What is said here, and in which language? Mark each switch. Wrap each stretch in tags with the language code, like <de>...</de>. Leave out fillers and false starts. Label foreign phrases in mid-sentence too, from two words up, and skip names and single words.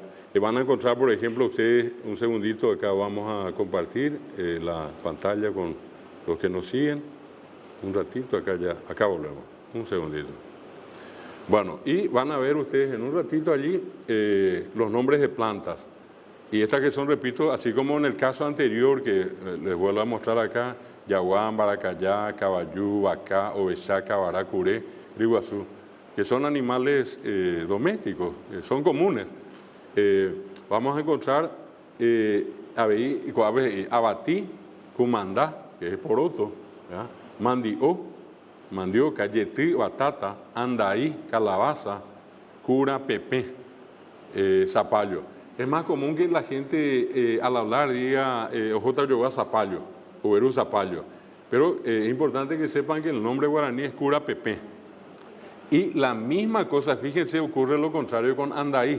<es>Y van a encontrar, por ejemplo, ustedes, un segundito, acá vamos a compartir la pantalla con los que nos siguen. Un ratito, acá volvemos. Un segundito. Bueno, y van a ver ustedes en un ratito allí los nombres de plantas. Y estas que son, repito, así como en el caso anterior que les vuelvo a mostrar acá,</es> <gn>yaguán, baracayá, cabayú, bacá, ovechá, cabará, curé, riguazú,</gn> <es>que son animales domésticos, son comunes. Vamos a encontrar</es> <gn>abatí, cumandá,</gn> <es>que es poroto, ¿verdad?</es> <gn>Mandió, cayetí, batata, andaí, calabaza, cura, pepé,</gn> <es>zapallo. Es más común que la gente al hablar diga</es> <gn>ojota yoga</gn> <es>zapallo, o verú zapallo. Pero es importante que sepan que el nombre guaraní es</es> <gn>cura, pepé.</gn> <es>Y la misma cosa, fíjense, ocurre lo contrario con andaí.</es>